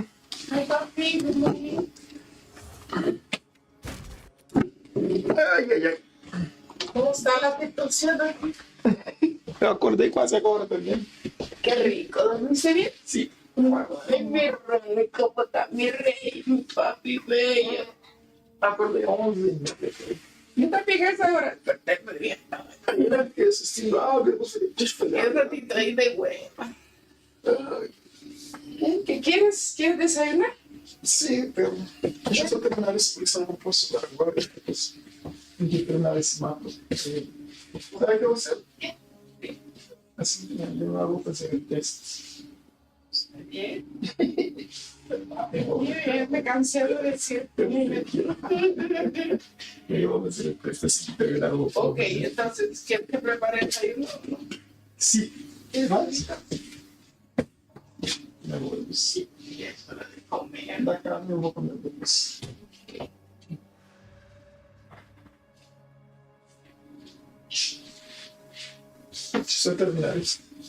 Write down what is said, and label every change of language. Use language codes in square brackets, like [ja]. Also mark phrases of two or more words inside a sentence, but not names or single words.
[es] Ay, papi, [en] good morning. [es] Ay. ¿Cómo está la situación aquí? [pt] Eu acordei quase agora também. [es] Qué rico, ¿dormirse bien? [pt] Sim. [es] Ay, mi rey, ¿cómo está mi rey? Mi papi bello. [pt] Acordei 11. [es] Yo también a esa hora desperté muy bien. [pt] Aí era assistindo áudio, eu falei, deixa eu [es] Y un [pt] fazer. [es] ratito ahí de hueva. ¿Qué quieres? ¿Quieres desayunar? [pt] Sim, deixa eu só terminar esse porque eu não posso dar agora. Depois tem que terminar esse mapa. Será que eu sei? Assim, eu vou fazer testes. [es] Bien. Muy bien, me cansé de decir. [pt] Eu vou fazer testes assim, terminar o [es] Ok, entonces, ¿quieres que prepare el desayuno? [pt] Sim. Mas, eu vou [es] Sí, es hora de comer. [pt] da carne, eu vou comer depois. Deixa eu terminar isso.